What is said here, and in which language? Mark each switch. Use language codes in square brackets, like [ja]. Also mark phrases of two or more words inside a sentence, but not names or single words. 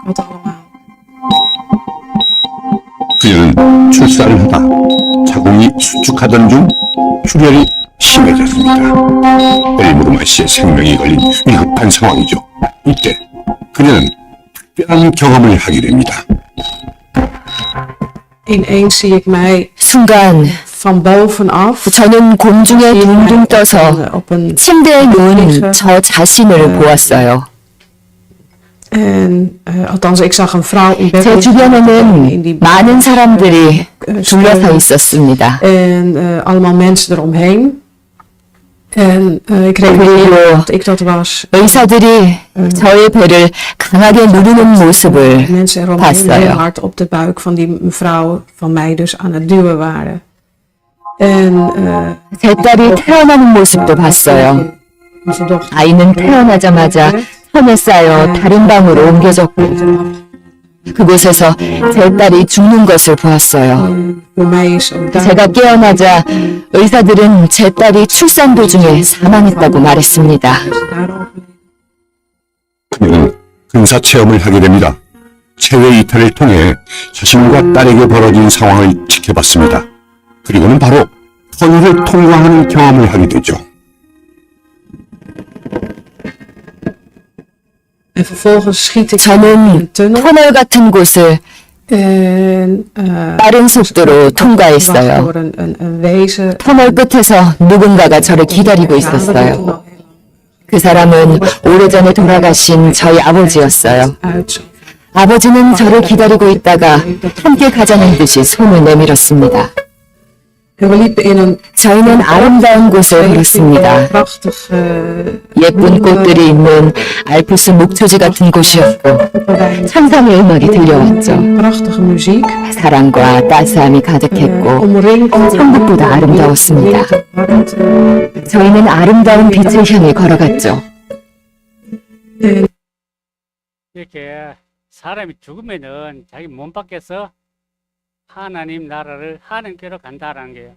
[ko] 그녀는 출산을 하다 자궁이 수축하던 중 출혈이 심해졌습니다. 엘리 무르만 씨의 생명이 걸린 위급한 상황이죠. 이때 그녀는 특별한 경험을 하게 됩니다. [nl] Ineens zie ik mij [ko] 순간 [nl] van bovenaf [ko] 저는 공중에 둥둥 떠서 [nl] op een [ko] 침대에 누운 저 자신을 보았어요. [nl] en althans ik zag een vrouw in bed [ko] 제 [nl] liggen in [ko] 주변에는 [nl] die [ko] 많은 사람들이 둘러서 있었습니다. [nl] en allemaal mensen eromheen. En ik realiseerde [ko] 그리고 [nl] dat ik dat was. [ko] 의사들이 저의 배를 강하게 누르는 모습을 [nl] Mensen eromheen heel [ko] 봤어요. [nl] hard op de buik van die mevrouw van mij dus aan het duwen waren. En [ko] 제 딸이 태어나는 모습도 봤어요. [nl] onze dochter [ko] 아이는 태어나자마자 천에 쌓여 다른 방으로 옮겨졌고 그곳에서 제 딸이 죽는 것을 보았어요. [nl] voor mij is ook daar [ko] 제가 깨어나자 의사들은 제 딸이 출산 도중에 사망했다고 말했습니다. [nl] daarover. [ko] 그녀는 근사 체험을 하게 됩니다. 체외 이탈을 통해 자신과 딸에게 벌어진 상황을 지켜봤습니다. 그리고는 바로 터널을 통과하는 경험을 하게 되죠. [nl] En vervolgens schiet ik in [ko] 저는 [nl] een tunnel. [ko] 터널 같은 곳을 [nl] En [ko] 빠른 속도로 통과했어요. [nl] door een wezen. [ko] 터널 끝에서 누군가가 저를 기다리고 있었어요. 그 사람은 오래전에 돌아가신 저희 아버지였어요. [nl] Uit. [ko] 아버지는 저를 기다리고 있다가 함께 가자는 듯이 손을 내밀었습니다. [nl] We liepen in een [ko] 저희는 아름다운 곳을 걸었습니다. [nl] prachtig [ko] 예쁜 꽃들이 있는 알프스 목초지 같은 곳이었고 천상의 음악이 들려왔죠. [nl] prachtige muziek. [ko] 사랑과 따스함이 가득했고 [nl] Omringd [ko] 천국보다 아름다웠습니다. 저희는 아름다운 빛을 향해 걸어갔죠. 이렇게 사람이 죽으면은 자기 몸 밖에서 하나님 나라를 하나님께로 간다라는 거예요.